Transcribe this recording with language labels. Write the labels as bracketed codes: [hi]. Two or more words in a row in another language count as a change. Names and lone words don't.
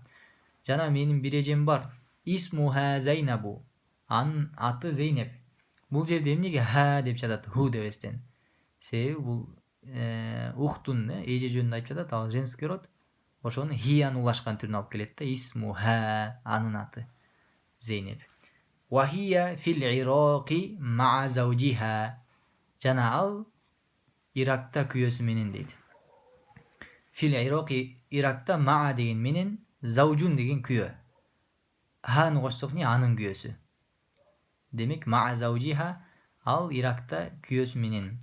[ky] Жана менин бир эжем бар. [ar] اسمها زينب. [ky] Анын аты Зейнеп. Бул жерде эмнеге ха деп жатат, ху дебестен? Себеби бул ухтун эже жөнүндө айтып жатат, ал женский род. Ошону хияны улашкан түрүнө алып келет да. Исмуха, анын аты Зейнеп. [ar] وهي في العراق مع زوجها. [ky] Жана ал Иракта күйөөсү менен дейт. [ar] في العراق, [ky] Иракта ма деген менен, заужун деген күйөө. Ханы кошсок не? Анын күйөөсү. Демек [ar] مع زوجها, [ky] ал Иракта күйөөсү менен.